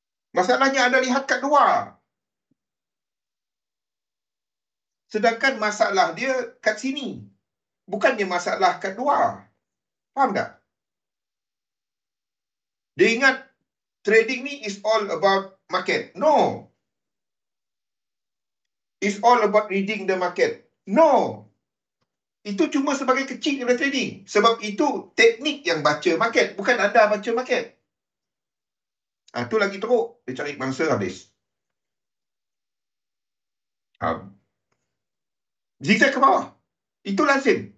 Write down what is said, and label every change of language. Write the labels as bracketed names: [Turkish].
[Malay] Masalahnya Anda lihat kat luar. Sedangkan masalah dia kat sini. Bukannya masalah kat luar. Faham tak? Dia ingat trading ni [English] is all about market. No. It's all about reading the market. No. [Malay] Itu cuma sebagai kecil daripada trading. Sebab itu teknik yang baca market. Bukan anda baca market. Itu lagi teruk. Dia cari mangsa habis. Zigzag ke bawah. Itu lazim.